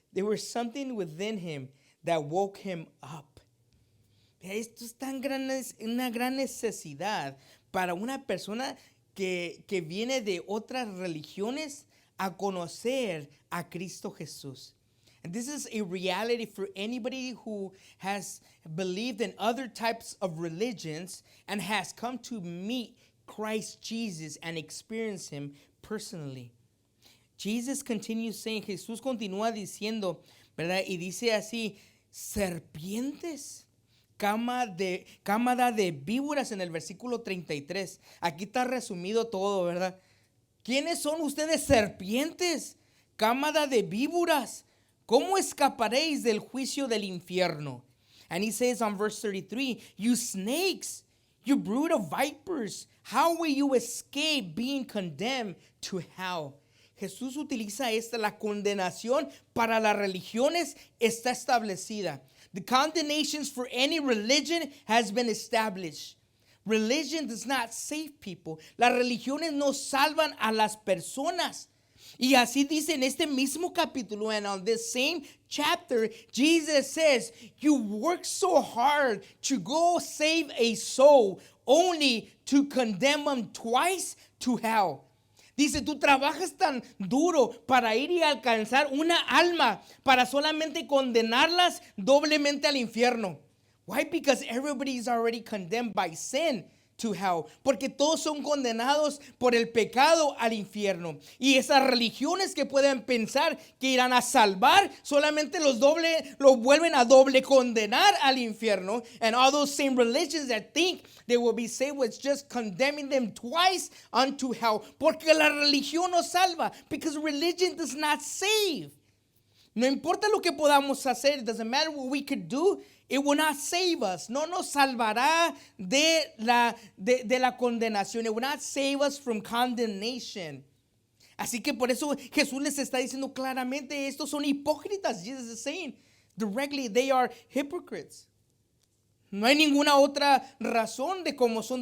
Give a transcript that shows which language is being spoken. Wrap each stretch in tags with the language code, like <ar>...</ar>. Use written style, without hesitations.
<en>There was something within him that woke him up.</en> <es>Esto es una gran necesidad para una persona que viene de otras religiones a conocer a Cristo Jesús.</es> <en>And this is a reality for anybody who has believed in other types of religions and has come to meet Christ Jesus and experience him personally. Jesus continues saying,</en> <es>Jesús continúa diciendo, ¿verdad? Y dice así, serpientes, cámara de víboras en el versículo 33. Aquí está resumido todo, ¿verdad? ¿Quiénes son ustedes, serpientes? Cámara de víboras. ¿Cómo escaparéis del juicio del infierno?</es> <en>And he says on verse 33, you snakes, you brood of vipers, how will you escape being condemned to hell?</en> <es>Jesús utiliza la condenación para las religiones está establecida.</es> <en>The condemnations for any religion has been established. Religion does not save people.</en> <es>Las religiones no salvan a las personas. Y así dice en este mismo capítulo,</es> <en>and on this same chapter, Jesus says, you work so hard to go save a soul only to condemn them twice to hell.</en> <es>Dice, tú trabajas tan duro para ir y alcanzar una alma para solamente condenarlas doblemente al infierno.</es> <en>Why? Because everybody is already condemned by sin to hell.</en> <es>Porque todos son condenados por el pecado al infierno. Y esas religiones que pueden pensar que irán a salvar, solamente los vuelven a doble condenar al infierno.</es> <en>And all those same religions that think they will be saved was just condemning them twice unto hell.</en> <es>Porque la religión no salva.</es> <en>Because religion does not save.</en> <es>No importa lo que podamos hacer,</es> <en>it doesn't matter what we could do, it will not save us.</en> <es>No nos salvará de la condenación.</es> <en>It will not save us from condemnation.</en> <es>Así que por eso Jesús les está diciendo claramente, estos son hipócritas.</es> <en>Jesus is saying directly, they are hypocrites.</en> <es>No hay ninguna otra razón de cómo son.</es>